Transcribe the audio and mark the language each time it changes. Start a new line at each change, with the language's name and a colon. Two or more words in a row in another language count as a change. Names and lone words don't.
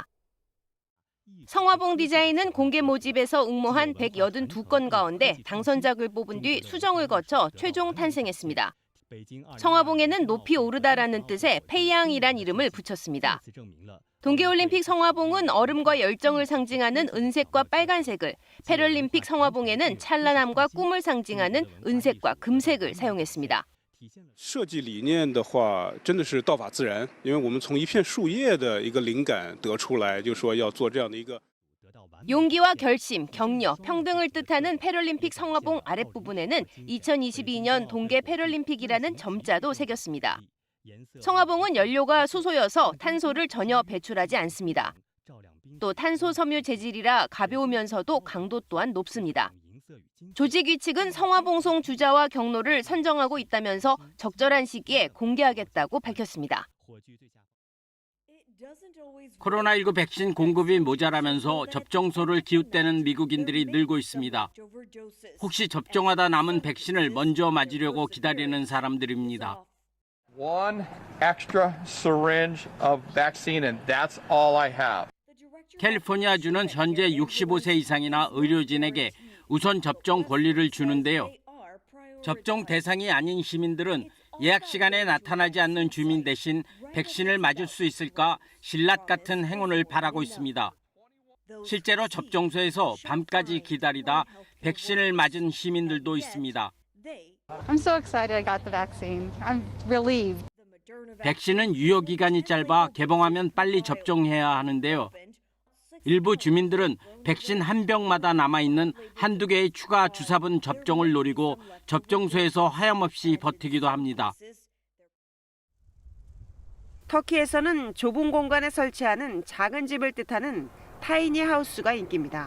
Korean: 성화봉 디자인은 공개 모집에서 응모한 182건 가운데 당선작을 뽑은 뒤 수정을 거쳐 최종 탄생했습니다. 성화봉에는 높이 오르다라는 뜻의 페이양이란 이름을 붙였습니다. 동계올림픽 성화봉은 얼음과 열정을 상징하는 은색과 빨간색을, 패럴림픽 성화봉에는 찬란함과 꿈을 상징하는 은색과 금색을 사용했습니다.
Chinese: 设计理念的话，真的是道法自然，因为我们从一片树叶的一个灵感得出来，就说要做这样的一个。
Korean: 용기와 결심, 격려, 평등을 뜻하는 패럴림픽 성화봉 아랫부분에는 2022년 동계 패럴림픽이라는 점자도 새겼습니다. 성화봉은 연료가 수소여서 탄소를 전혀 배출하지 않습니다. 또 탄소 섬유 재질이라 가벼우면서도 강도 또한 높습니다. 조직위 측은 성화봉송 주자와 경로를 선정하고 있다면서 적절한 시기에 공개하겠다고 밝혔습니다. 코로나19 백신 공급이 모자라면서 접종소를 기웃대는 미국인들이 늘고 있습니다. 혹시 접종하다 남은 백신을 먼저 맞으려고 기다리는 사람들입니다.
English: One extra syringe of vaccine and that's all I have.
Korean: 캘리포니아주는 현재 65세 이상이나 의료진에게 우선 접종 권리를 주는데요. 접종 대상이 아닌 시민들은 예약 시간에 나타나지 않는 주민 대신 백신을 맞을 수 있을까 신라 같은 행운을 바라고 있습니다. 실제로 접종소에서 밤까지 기다리다 백신을 맞은 시민들도 있습니다.
English: I'm so excited I got the vaccine. I'm relieved.
Korean: 백신은 유효 기간이 짧아 개봉하면 빨리 접종해야 하는데요. 일부 주민들은 백신 한 병마다 남아있는 한두 개의 추가 주사분 접종을 노리고 접종소에서 하염없이 버티기도 합니다. 터키에서는 좁은 공간에 설치하는 작은 집을 뜻하는 타이니 하우스가 인기입니다.